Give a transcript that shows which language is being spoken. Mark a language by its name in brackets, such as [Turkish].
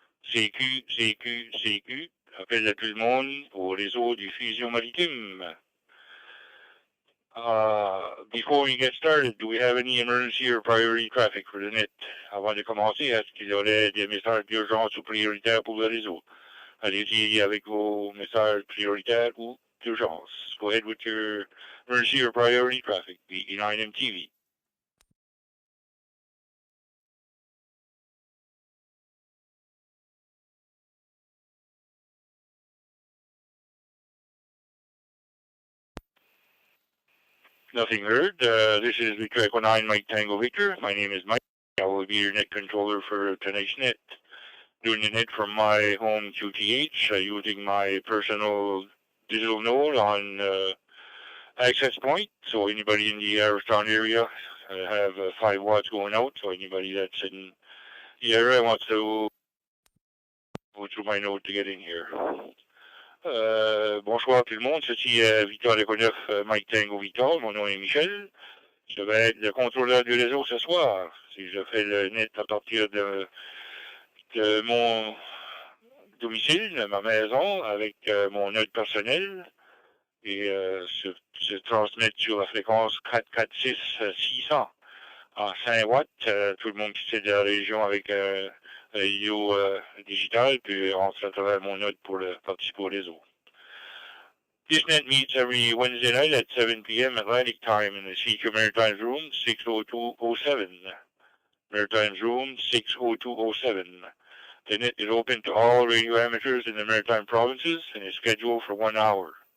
[French] CQ, CQ, CQ, appel à tout le monde au réseau du Fusion Maritime. [English] Before we get started, do we have any emergency or priority traffic for the net? [French] Avant de commencer, est-ce qu'il y aurait des messages d'urgence ou prioritaires pour le réseau? Allez-y avec vos messages prioritaires ou d'urgence. [English] Go ahead with your emergency or priority traffic, VE9MTV. Nothing heard. This is Victor Echo 9 Mike Tango Victor. My name is Mike. I will be your net controller for tonight's net. Doing the net from my home QTH using my personal digital node on access point. So anybody in the Aristown area have 5 watts going out. So anybody that's in the area wants to go through my node to get in here. [French] Bonsoir tout le monde, ceci est Victor Echo 9 Mike Tango Victor. Mon nom est Michel. Je vais être le contrôleur du réseau ce soir. Si je fais le net à partir de mon domicile, de ma maison, avec mon node personnel, et se transmettre sur la fréquence 446-600 en 5 watts. Tout le monde qui est de la région avec radio digital peut rentrer à travers mon node pour participer au réseau. [English] This net meets every Wednesday night at 7 p.m. Atlantic time in the CQ Maritime Room 60207. Maritime Room 60207. The net is open to all radio amateurs in the Maritime Provinces and is scheduled for 1 hour.